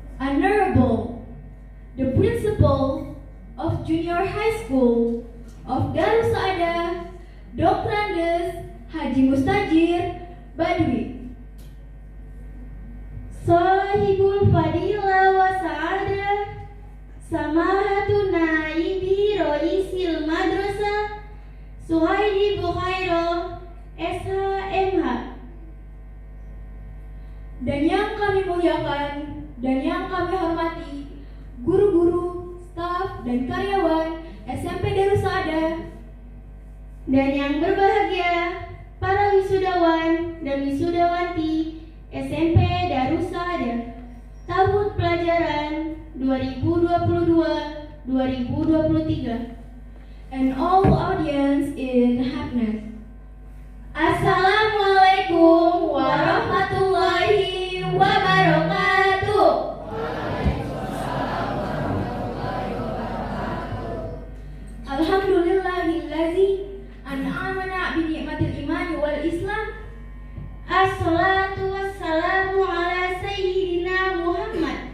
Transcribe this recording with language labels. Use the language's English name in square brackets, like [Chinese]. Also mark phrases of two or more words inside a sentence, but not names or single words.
[English] Honorable, the Principal of Junior High School of Darussaada, Dr. Andes Haji Mustajir Badwi. [Arabic] صاحب الفضيلة والسعادة، سماحة نائب رئيس المدرسة, Suhaidi Bukhairo, SHMH. [Indonesian] Dan yang kami muliakan dan yang kami hormati, guru-guru, staf, dan karyawan SMP Darussaada. Dan yang berbahagia, para wisudawan dan wisudawati SMP Darussaada tahun pelajaran 2022-2023, [English] and all audience in happiness. [Arabic] السلام عليكم ورحمة الله وبركاته. الحمد لله الذي أنعمنا بنعمة الإيمان والإسلام. الصلاة والسلام على سيدنا محمد.